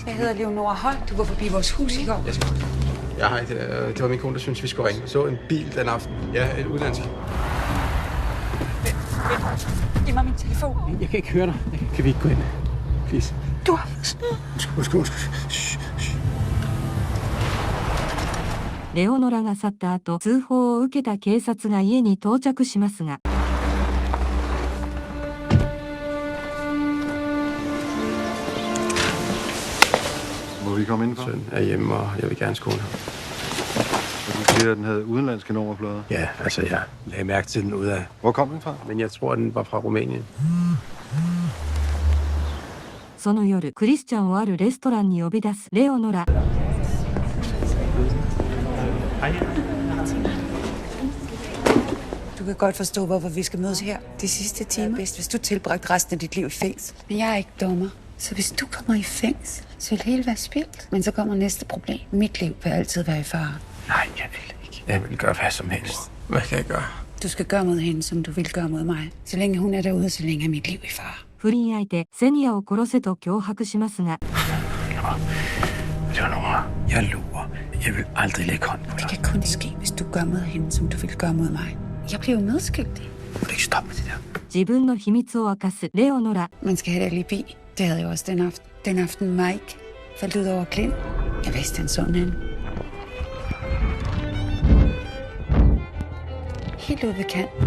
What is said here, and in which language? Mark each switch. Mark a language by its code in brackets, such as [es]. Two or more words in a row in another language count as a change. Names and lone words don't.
[da] Jeg hedder Leonora Holt. Du var forbi vores hus i går. Ja, hej. Det var min kone, der syntes, vi skulle ringe. Så en bil den aften. Ja, et udlandsk. Giv mig min telefon. Jeg kan ikke høre dig. Kan vi ikke gå ind? Please. Du har... Undskyld. [ja] レオノラが去った後、通報を受けた警察が家に到着しますが、 [da] Må vi komme indenfor? Søn er hjemme, og jeg vil gerne skåne ham. Og du siger, at den havde udenlandske nummerplader? Ja, altså jeg lagde mærke til den ud af... Hvor kom den fra? Men jeg tror, den var fra Rumænien. [ja] その夜、クリスチャンをあるレストランに呼び出すレオノラ。 [da] Du kan godt forstå, hvorfor vi skal mødes her. De sidste timer er bedst, hvis du tilbragte resten af dit liv i fængsel. Men jeg er ikke dommer. Så hvis du kommer i fængsel, så vil det hele være spildt. Men så kommer næste problem. Mit liv vil altid være i fare. Nej, jeg vil ikke. Jeg vil gøre hvad som helst. Hvad kan jeg gøre? Du skal gøre mod hende, som du vil gøre mod mig. Så længe hun er derude, så længe er mit liv i fare. [ja] 不倫相手セニアを殺せと脅迫しますが、 [da] Leonora, jeg lover. Jeg vil aldrig lægge hånd på dig. Det kan kun ske, hvis du gør mod hende, som du vil gøre mod mig. Jeg bliver jo medskyldig. Må du ikke stoppe med det der? [ja] 自分の秘密を明かすレオノラ。 [da] Man skal have et alibi. Det havde jeg også den aften. Den aften Mike faldt ud over Klint. Jeg vidste, han sådan hende. Helt ude ved kanten.